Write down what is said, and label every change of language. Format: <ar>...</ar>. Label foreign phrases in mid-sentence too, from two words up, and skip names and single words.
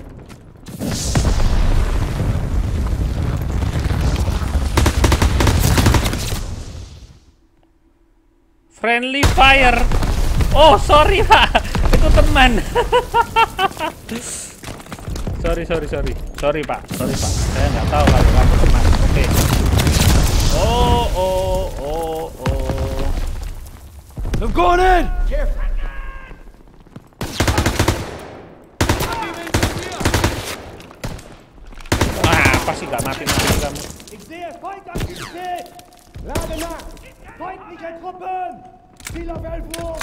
<en>Friendly fire.</en> <id>Oh, sorry, Pak. Itu teman. Sorry, Pak. Saya nggak tahu kalau kamu teman. Oke. Oh.</id> <en>I'm going in.</en> <id>Pasti gak mati-mati kamu.</id> <de>Ich sehe Feind am Gestell. Lage nach. Feindliche Truppen. Ziel auf 11 Uhr.</de>